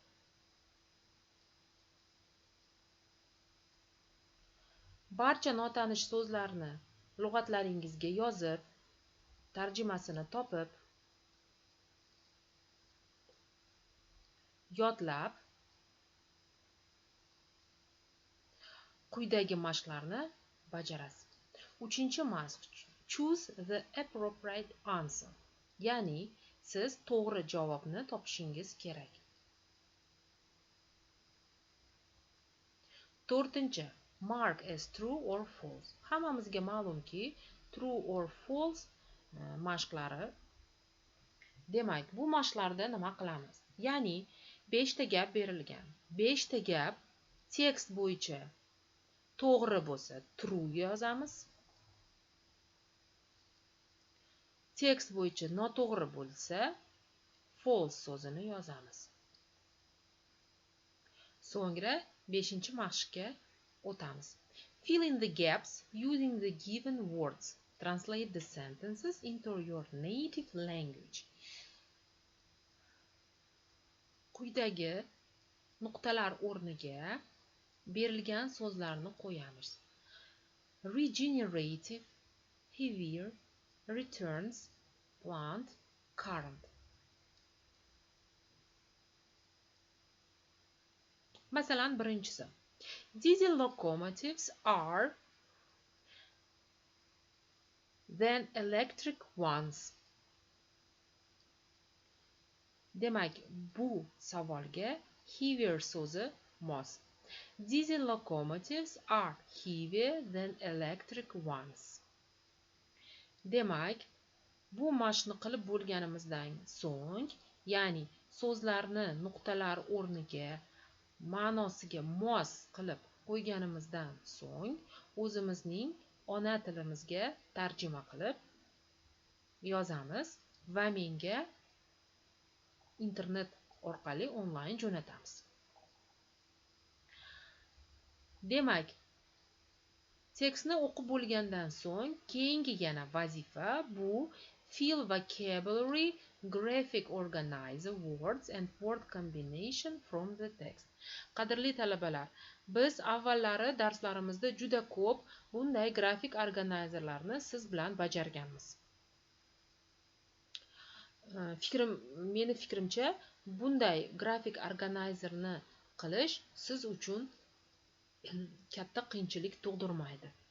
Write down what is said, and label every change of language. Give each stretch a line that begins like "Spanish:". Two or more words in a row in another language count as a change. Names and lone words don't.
Uzbek: Barcha notanish so'zlarni lug'atlaringizga yozib, tarjimasini topib, yodlab, quyidagi mashqlarni bajarasiz. 3-mashq.
English: Choose the appropriate answer.
Uzbek: Ya'ni, siz to'g'ri javobni topishingiz kerak. 4.
English: Mark as true or false.
Uzbek: Hammamizga ma'lumki,
English: true or false mashqlari.
Uzbek: Demak, bu mashqlarda nima qilamiz? Ya'ni, 5 ta gap berilgan. 5 ta gap tekst bo'yicha to'g'ri bo'lsa, true yozamiz. Tekst bo'yicha noto'g'ri bo'lsa, false so'zini yozamiz. So'ngra 5-mashqqa o'tamiz.
English: Fill in the gaps using the given words. Translate the sentences into your native language.
Uzbek: Quyidagi nuqtalar o'rniga berilgan so'zlarni qo'yamiz.
English: Regenerative, heavier, returns, plant, current.
Uzbek: Masalan, birinchisi.
English: Diesel locomotives are than electric ones.
Uzbek: Demak, bu savolga heavier so'zi mos.
English: Diesel locomotives are heavier than electric ones.
Uzbek: Demak, bu mashqni qilib bo'lganimizdan so'ng, ya'ni so'zlarni nuqtalar o'rniga ma'nosiga mos qilib qo'yganimizdan so'ng, o'zimizning ona tilimizga tarjima qilib yozamiz va menga internet orqali onlayn jo'natamiz. Demak, Tekstni o'qib bo'lgandan so'ng keyingi yana vazifa bu
English: fill vocabulary, graphic organizer words and word combination from the text.
Uzbek: Qadrli talabalar, biz avvallari darslarimizda juda ko'p bunday grafik organizerlarni siz bilan bajarganmiz. Meni fikrimcha, bunday grafik organizerni qilish siz uchun katta qiyinchilik tug'dirmaydi.